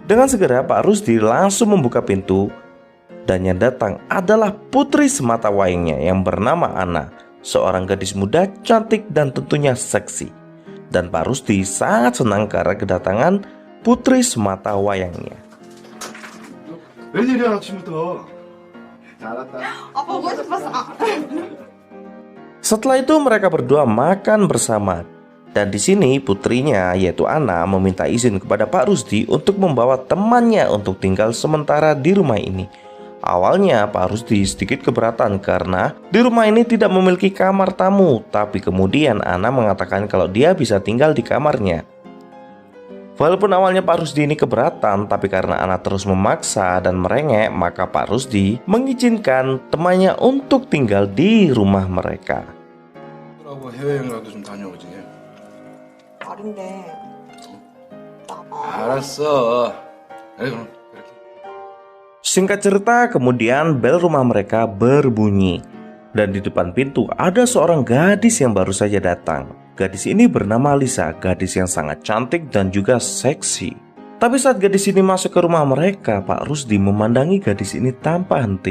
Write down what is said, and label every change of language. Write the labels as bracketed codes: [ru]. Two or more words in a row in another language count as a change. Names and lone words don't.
[id] Dengan segera Pak Rusdi langsung membuka pintu, dan yang datang adalah putri semata wayangnya yang bernama Ana, seorang gadis muda cantik dan tentunya seksi. Dan Pak Rusdi sangat senang karena kedatangan putri semata wayangnya. [ko] 웬일이야 아침부터. 알았다. 보고 싶었어. [id] Setelah itu mereka berdua makan bersama. Dan di sini putrinya yaitu Ana meminta izin kepada Pak Rusdi untuk membawa temannya untuk tinggal sementara di rumah ini. Awalnya Pak Rusdi sedikit keberatan karena di rumah ini tidak memiliki kamar tamu, tapi kemudian Ana mengatakan kalau dia bisa tinggal di kamarnya. Walaupun awalnya Pak Rusdi ini keberatan, tapi karena Ana terus memaksa dan merengek, maka Pak Rusdi mengizinkan temannya untuk tinggal di rumah mereka. [ko] 하고 해외여행이라도 좀 다녀오지. 어린데. 알았어. 그래 그럼 이렇게. [id] Singkat cerita, kemudian bel rumah mereka berbunyi. Dan di depan pintu ada seorang gadis yang baru saja datang. Gadis ini bernama Lisa, gadis yang sangat cantik dan juga seksi. Tapi saat gadis ini masuk ke rumah mereka, Pak Rusdi memandangi gadis ini tanpa henti.